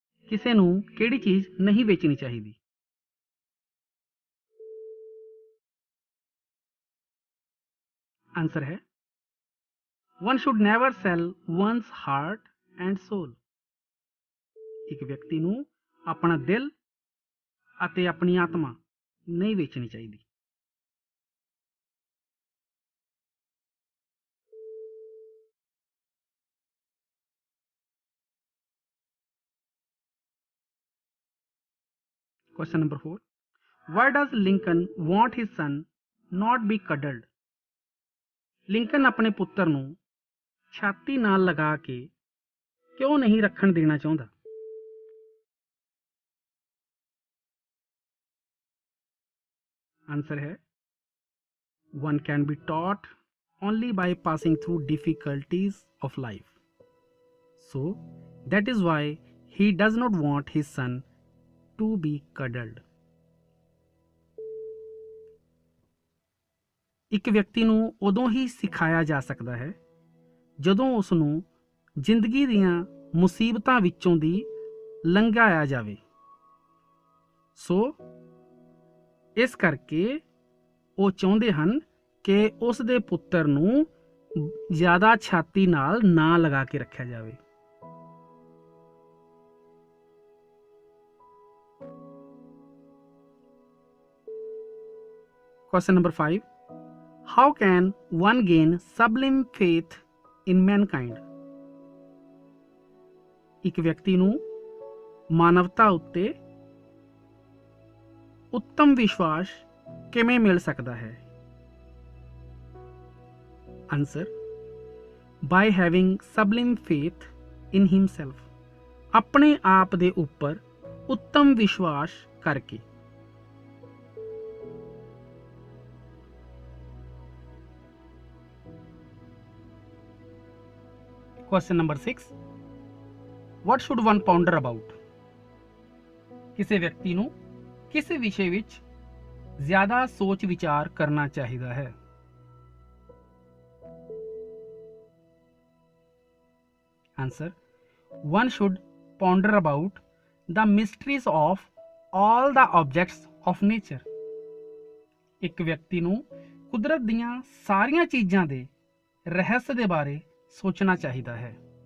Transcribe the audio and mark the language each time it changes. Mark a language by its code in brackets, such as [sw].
[pa] ਕਿਸੇ ਨੂੰ ਕਿਹੜੀ ਚੀਜ਼ ਨਹੀਂ ਵੇਚਣੀ ਚਾਹੀਦੀ? ਆਨਸਰ ਹੈ [en] One should never sell one's heart and soul. [pa] ਇੱਕ ਵਿਅਕਤੀ ਨੂੰ ਆਪਣਾ ਦਿਲ ਅਤੇ ਆਪਣੀ ਆਤਮਾ ਨਹੀਂ ਵੇਚਣੀ ਚਾਹੀਦੀ। [en] Question number 4. Why does Lincoln want his son not be cuddled? [pa] Lincoln ਆਪਣੇ ਪੁੱਤਰ ਨੂੰ ਛਾਤੀ ਨਾਲ ਲਗਾ ਕੇ ਕਿਉਂ ਨਹੀਂ ਰੱਖਣ ਦੇਣਾ ਚਾਹੁੰਦਾ? ਆਨਸਰ ਹੈ [en] One can be taught only by passing through difficulties of life. So that is why he does not want his son to be cuddled. [pa] ਇੱਕ ਵਿਅਕਤੀ ਨੂੰ ਉਦੋਂ ਹੀ ਸਿਖਾਇਆ ਜਾ ਸਕਦਾ ਹੈ ਜਦੋਂ ਉਸ ਨੂੰ ਜ਼ਿੰਦਗੀ ਦੀਆਂ ਮੁਸੀਬਤਾਂ ਵਿੱਚੋਂ ਦੀ ਲੰਘਾਇਆ ਜਾਵੇ। ਸੋ ਇਸ ਕਰਕੇ ਉਹ ਚਾਹੁੰਦੇ ਹਨ ਕਿ ਉਸ ਦੇ ਪੁੱਤਰ ਨੂੰ ਜ਼ਿਆਦਾ ਛਾਤੀ ਨਾਲ ਨਾ ਲਗਾ ਕੇ ਰੱਖਿਆ ਜਾਵੇ। [en] Question number 5. How can one gain sublime faith in mankind? [pa] ਇੱਕ ਵਿਅਕਤੀ ਨੂੰ ਮਾਨਵਤਾ ਉੱਤੇ ਉੱਤਮ ਵਿਸ਼ਵਾਸ ਕਿਵੇਂ ਮਿਲ ਸਕਦਾ ਹੈ? [en] Answer: By having sublime faith in himself. [pa] ਆਪਣੇ ਆਪ ਦੇ ਉੱਪਰ ਉੱਤਮ ਵਿਸ਼ਵਾਸ ਕਰਕੇ। [en] Question number 6. What should one ponder about? [pa] ਕਿਸੇ ਵਿਅਕਤੀ ਨੂੰ ਕਿਸੇ ਵਿਸ਼ੇ ਵਿੱਚ ਜ਼ਿਆਦਾ ਸੋਚ ਵਿਚਾਰ ਕਰਨਾ ਚਾਹੀਦਾ ਹੈ? [en] Answer: One should ponder about the mysteries of all the objects of nature. [pa] ਇੱਕ ਵਿਅਕਤੀ ਨੂੰ ਕੁਦਰਤ ਦੀਆਂ ਸਾਰੀਆਂ ਚੀਜ਼ਾਂ ਦੇ ਰਹੱਸ ਦੇ ਬਾਰੇ ਸੋਚਣਾ ਚਾਹੀਦਾ ਹੈ।